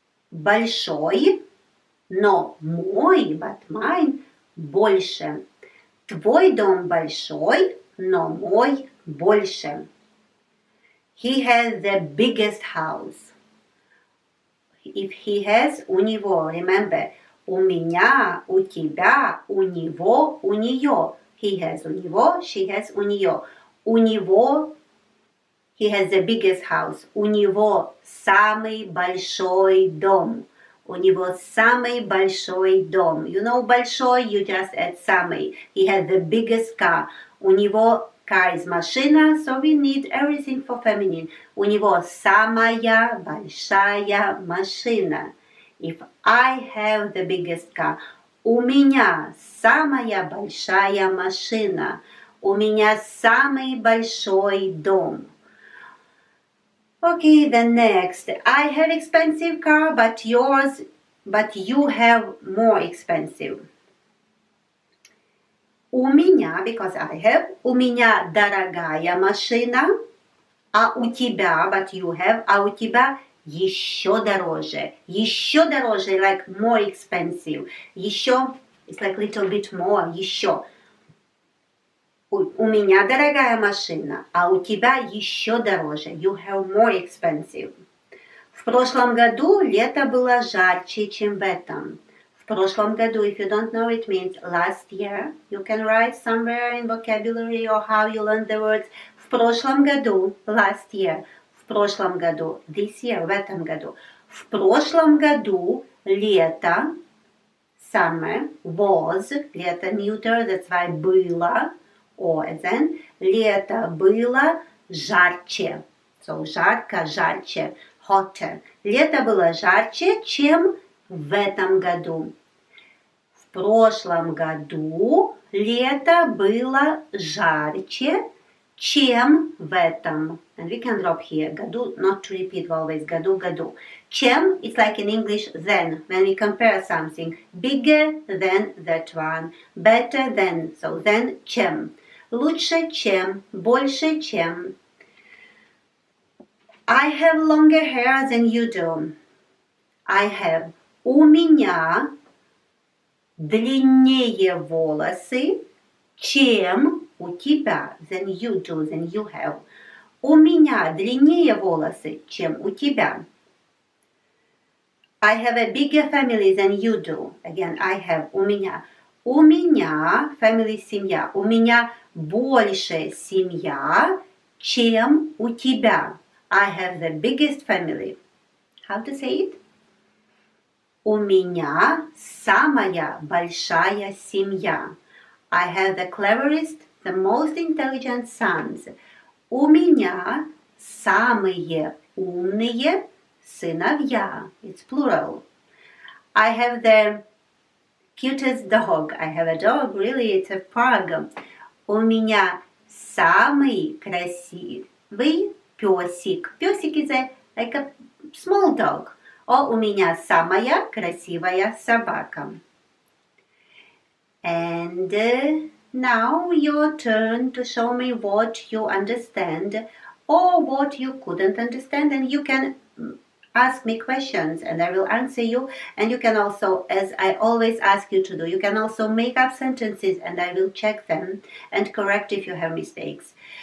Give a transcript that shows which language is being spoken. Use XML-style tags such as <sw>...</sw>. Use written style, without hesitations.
<ru>Большой, но мой,</ru> <en>but mine,</en> <ru>больше. Твой дом большой, но мой больше.</ru> <en>He has the biggest house. If he has,</en> <ru>у него,</ru> <en>remember,</en> <ru>у меня, у тебя, у него, у нее.</ru> <en>He has</en> <ru>у него,</ru> <en>she has</en> <ru>у нее.</ru> <en>У него, he has the biggest house.</en> <ru>У него самый большой дом. У него самый большой дом.</ru> <en>You know, большой, you just add самый. He has the biggest car.</en> <ru>У него</ru> <en>car is машина, so we need everything for feminine.</en> <ru>У него самая большая машина. If I have the biggest car, у меня самая большая машина. У меня самый большой дом.</ru> <en>Okay, the next. I have expensive car, but you have more expensive.</en> <ru>У меня,</ru> <en>because I have,</en> <ru>у меня дорогая машина, а у тебя,</ru> <en>but you have,</en> <ru>а у тебя еще дороже,</ru> <en>like more expensive. Еще, it's like little bit more, еще.</en> <ru>У меня дорогая машина, а у тебя еще дороже.</ru> <en>You have more expensive.</en> <ru>В прошлом году лето было жарче, чем в этом. В прошлом году,</ru> <en>if you don't know, it means last year. You can write somewhere in vocabulary or how you learn the words.</en> <ru>В прошлом году,</ru> <en>last year.</en> <ru>В прошлом году,</ru> <en>this year,</en> <ru>в этом году. В прошлом году лето, summer, was, лето neuter, that's why было, or then, лето было жарче.</ru> <en>So, жарко, жарче, hotter.</en> <ru>Лето было жарче, чем в этом году. В прошлом году лето было жарче, чем в этом.</ru> <en>And we can drop here. Году, not to repeat always.</en> <ru>Году, году.</ru> <en>Чем, it's like in English, then. When we compare something. Bigger than that one. Better than.</en> <ru>So then, чем. Лучше, чем. Больше, чем.</ru> <en>I have longer hair than you do. I have.</en> <ru>У меня длиннее волосы, чем у тебя.</ru> <en>Then you do, then you have.</en> <ru>У меня длиннее волосы, чем у тебя.</ru> <en>I have a bigger family than you do. Again, I have.</en> <ru>У меня. У меня, family, семья. У меня больше семья, чем у тебя.</ru> <en>I have the biggest family. How to say it?</en> <ru>У меня самая большая семья.</ru> <en>I have the cleverest, the most intelligent sons.</en> <ru>У меня самые умные сыновья.</ru> <en>It's plural. I have the cutest dog. I have a dog, really, it's a pug.</en> <ru>У меня самый красивый песик.</ru> <en>Песик is like a small dog.</en> <ru>О, у меня самая красивая собака.</ru> <en>And now your turn to show me what you understand or what you couldn't understand, and you can ask me questions and I will answer you. And you can also, as I always ask you to do, you can also make up sentences and I will check them and correct if you have mistakes.</en>